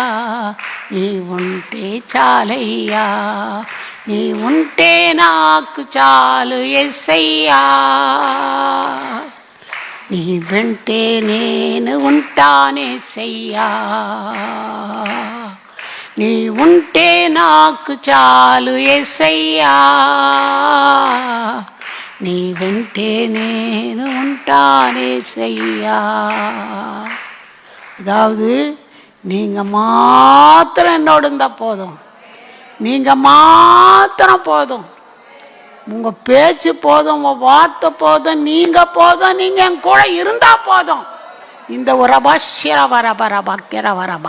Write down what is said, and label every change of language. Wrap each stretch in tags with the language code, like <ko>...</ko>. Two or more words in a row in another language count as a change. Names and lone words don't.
<te>నీ ఉంటే చాలయ్యా, నీ ఉంటే నాకు చాలు యేసయ్యా, నీ వెంటే నేను ఉంటానేసయ్యా. నీ ఉంటే నాకు చాలు యేసయ్యా, నీ వెంటే నేను ఉంటానేసయ్யா.</te> <ta>அதாவது நீங்கள் மாத்திரம் என்னோடு இருந்தால் போதும், நீங்கள் மாத்திரம் போதும். உங்கள் பேச்சு போதும், உங்கள் வார்த்தை போதும், நீங்கள் போதும், நீங்கள் என் கூட இருந்தால் போதும். இந்த உரபா ஷிரவரபரபா கிரவரபா.</ta>